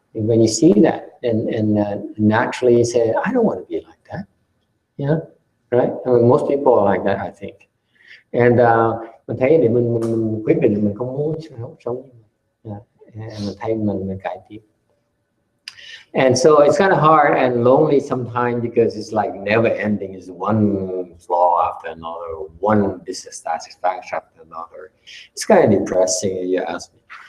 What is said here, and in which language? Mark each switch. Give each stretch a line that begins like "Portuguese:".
English: And when you see that and naturally say, I don't want to be like that, yeah. Right? I mean, most people are like that, I think.
Vietnamese: And mình thấy để mình quyết định mình không muốn sống như vậy. Mình thấy mình cải thiện.
English: And so it's kind of hard and lonely sometimes because it's like never ending. It's one flaw after another, one dissatisfaction after another. It's kind of depressing if you ask me.